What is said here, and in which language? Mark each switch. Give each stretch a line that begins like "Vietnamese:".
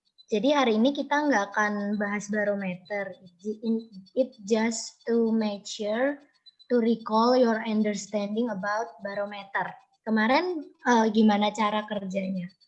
Indonesian: Jadi hari ini kita nggak akan bahas barometer.
English: It just to make sure to recall your understanding about barometer.
Indonesian: Kemarin gimana cara kerjanya?